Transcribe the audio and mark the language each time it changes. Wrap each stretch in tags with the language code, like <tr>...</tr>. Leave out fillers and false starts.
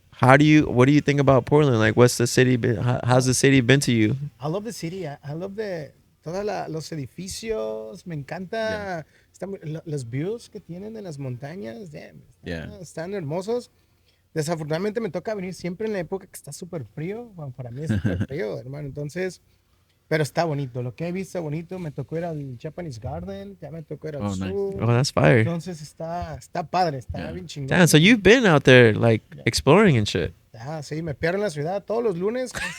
<en>What do you think about Portland? Like, what's the city been? How's the city been to you? I love the city. I love los edificios.</en> <es>Me encanta los views que tienen de las montañas. Están hermosos. Desafortunadamente me toca venir siempre en la época que está súper frío. Bueno, para mí es súper frío, hermano. Entonces, pero está bonito. Lo que he visto bonito. Me tocó ir al Japanese Garden. Ya me tocó ir al sur.</es> <en>Nice. Oh, that's fire.</en> <es>Entonces está padre. Está bien chingón.</es> <en>Damn, so you've been out there, like, exploring and shit.</en> <es>Sí, me pierdo en la ciudad todos los lunes.</es>